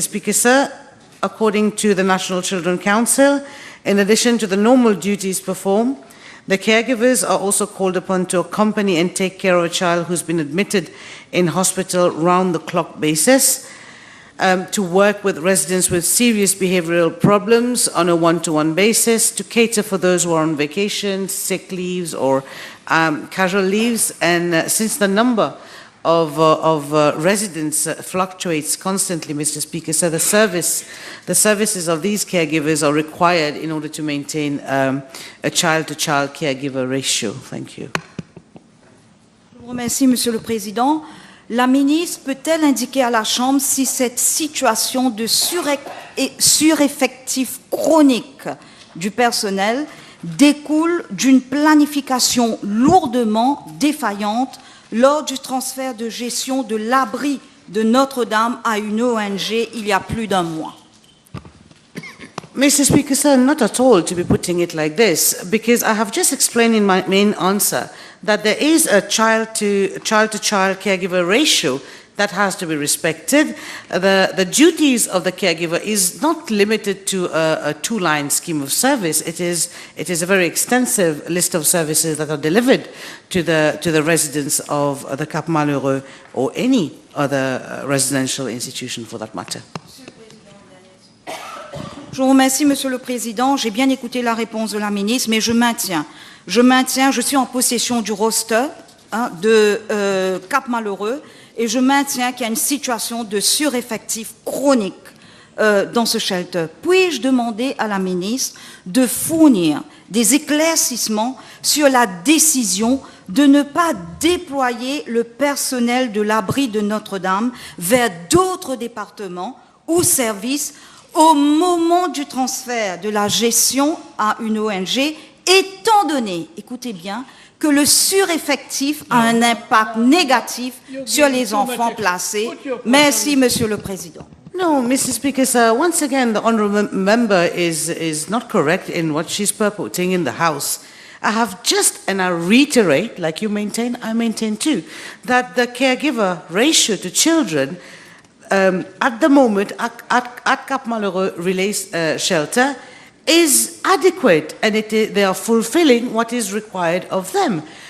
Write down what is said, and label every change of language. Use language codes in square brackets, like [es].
[en] Speaker, sir, according to the National Children's Council, in addition to the normal duties performed, the caregivers are also called upon to accompany and take care of a child who's been admitted in hospital round-the-clock basis, to work with residents with serious behavioral problems on a one-to-one basis, to cater for those who are on vacation, sick leaves, or casual leaves. And since the number of residents fluctuates constantly, Mr. Speaker, so the services of these caregivers are required in order to maintain a child-to-child caregiver ratio. Thank you. [fr] Je vous remercie, Monsieur le Président. La ministre peut-elle indiquer à la Chambre si cette situation de sureffectif chronique du personnel découle d'une planification lourdement défaillante lors du transfert de gestion de l'abri de Notre-Dame à une ONG il y a plus d'un mois? [en] Mr. Speaker, sir, not at all to be putting it like this, because I have just explained in my main answer that there is a child-to-child caregiver ratio that has to be respected. The duties of the caregiver is not limited to a two-line scheme of service. It is a very extensive list of services that are delivered to the residents of the Cap Malheureux or any other residential institution for that matter. [fr] Je vous remercie, Monsieur le Président. J'ai bien écouté la réponse de la ministre, mais je maintiens, je suis en possession du roster de Cap-Malheureux, et je maintiens qu'il y a une situation de sureffectif chronique dans ce shelter. Puis-je demander à la ministre de fournir des éclaircissements sur la décision de ne pas déployer le personnel de l'abri de Notre-Dame vers d'autres départements ou services au moment du transfert de la gestion à une ONG, étant donné, écoutez bien, que le sureffectif a un impact négatif sur les enfants placés. Merci, Monsieur le Président. [en] No, Mr. Speaker, sir, once again, the honourable member is not correct in what she's purporting in the House. I have just, and I reiterate, like you maintain, I maintain too, that the caregiver ratio to children at the moment at Cap Malheureux Release Shelter is adequate, and they are fulfilling what is required of them.